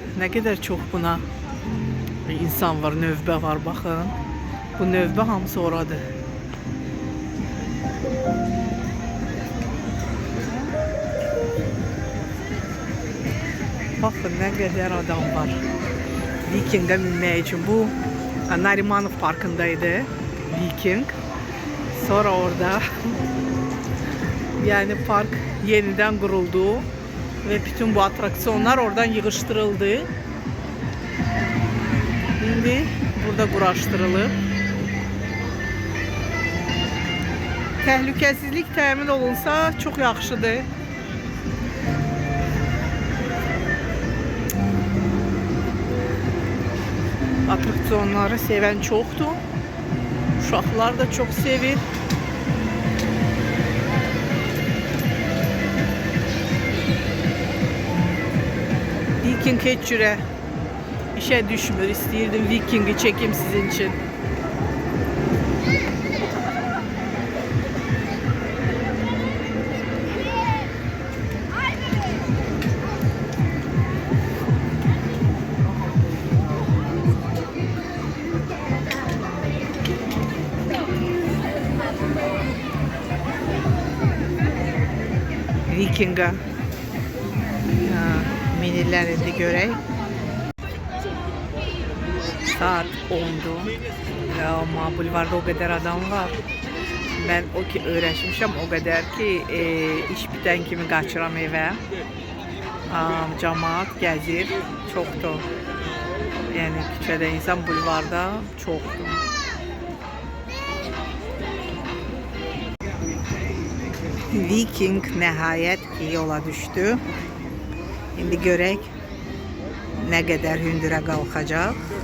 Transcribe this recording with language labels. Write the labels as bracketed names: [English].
[Azerbaijani] Nə qədər çox buna insan var, növbə var, baxın. Bu növbə hamısı oradır. Baxın, nə qədər adam var Vikingə minmək üçün. Bu Narimanov parkındaydı Viking. Sonra orada [Turkish] yani park yeniden [Azerbaijani] quruldu ve bütün bu atraksiyonlar oradan yığışdırıldı. İndi burada quraşdırılıb. Təhlükəsizlik təmin olunsa çox yaxşıdır. Atraksiyonları sevən çoxdur. Uşaqlar da çox sevir. Viking heç cürə işə düşmür. İstəyirdim Viking'i [Turkish] çekim sizin için. [Azerbaijani] Viking'a minirlər indi görək. [Turkish] Saat 10'du ama bulvarda o kadar adam var. Ben o ki öğrenmişim o kadar ki iş biten kimi kaçıram eve. [Azerbaijani] Cemaat gəzir, çoxdur. Yani küçədə insan bulvarda çoxdur. Viking nəhayət ki yola düşdü. İndi görək nə qədər hündürə qalxacaq.